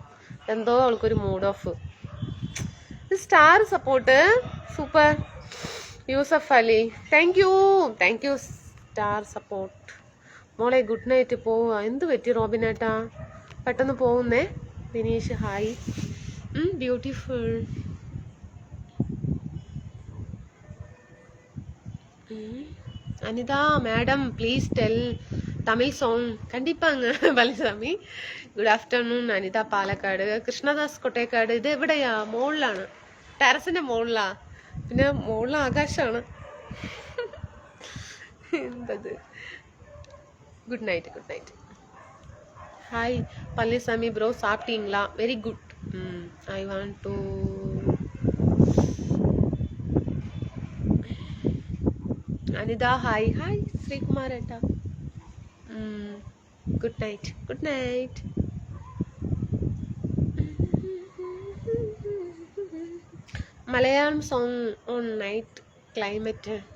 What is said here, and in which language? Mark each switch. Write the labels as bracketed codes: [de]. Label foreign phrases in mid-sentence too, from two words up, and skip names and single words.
[ml] എന്തോ അവൾക്കൊരു [en] mood off. star support super. [ml] യൂസഫ് അലി, [en] thank you star support. [ml] മോളെ [en] good night, [ml] പോവുക. എന്ത് പറ്റി റോബിനേട്ടാ, പെട്ടെന്ന് പോകുന്നേ? [en] Vineesh hi. Beautiful. Anitha madam please tell Tamil song. [ta] கண்டிப்பாங்க பழனிசாமி. [en] Good afternoon Anitha Palakkad. [ml] കൃഷ്ണദാസ് കൊട്ടേക്കാട്. ഇത് എവിടെയാ? മുകളിലാണ്, ടെറസിന്റെ മുകളിലാ. പിന്നെ മുകളിൽ ആകാശമാണ്. എന്തത്? [en] Good night. Hi Palanisamy bro, [ta] சாப்பிட்டீங்களா? [en] Very good. I want to Anitha hi. [ml] ശ്രീകുമാർ ഏട്ടാ, [en] good night. Malayalam song on night climate.